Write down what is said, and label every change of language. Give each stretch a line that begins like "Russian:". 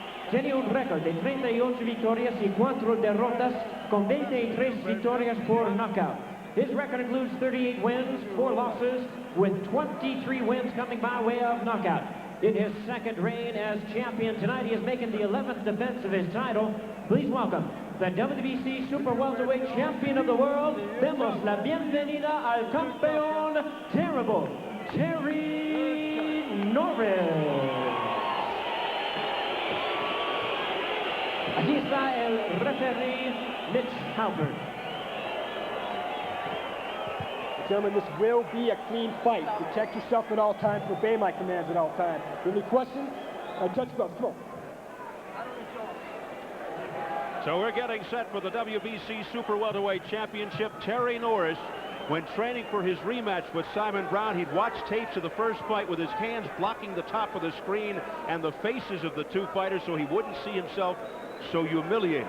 Spanish: Tiene un récord de 38 victorias y 4 derrotas, con 23 victorias por knockout.
English: His record includes 38 wins, 4 losses, with 23 wins coming by way of knockout. In his second reign as champion tonight, he is making the 11th defense of his title. Please welcome the WBC Super Welterweight Champion of the World.
Spanish: Demos la bienvenida al campeón terrible, Terry Norris. Aquí está el referee, Mitch Halpern.
English: Gentlemen, this will be a clean fight. Protect yourself at all times. Obey my commands at all times. Any questions? Judge Bell, come on. So we're getting set for the WBC Super Welterweight Championship. Terry Norris, when training for his rematch with Simon Brown, he'd watch tapes of the first fight with his hands blocking the top of the screen and the faces of the two fighters so he wouldn't see himself so humiliated.